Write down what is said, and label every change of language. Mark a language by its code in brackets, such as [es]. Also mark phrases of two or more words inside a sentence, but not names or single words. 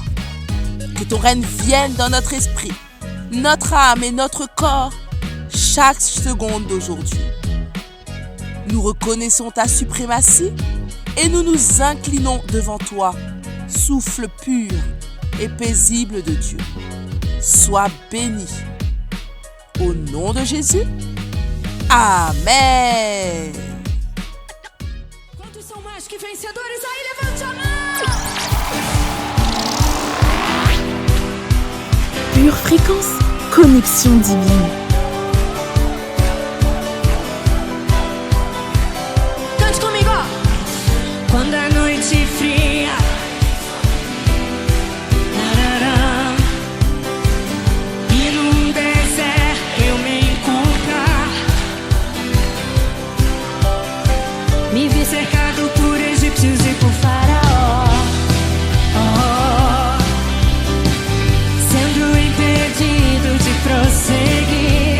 [fr] Que ton règne vienne dans notre esprit, notre âme et notre corps chaque seconde d'aujourd'hui. Nous reconnaissons ta suprématie et nous nous inclinons devant toi, souffle pur et paisible de Dieu. Sois béni. Au nom de Jésus, Amen. [pt] Quantos são mais que vencedores? Aí levante a mão! [fr] Pure Fréquence, connexion divine. [pt] Cante comigo, ó. Quando a noite fria, tarará, e num deserto eu me encontrar, me vi cercado por egípcios e por faraó, sendo impedido de prosseguir.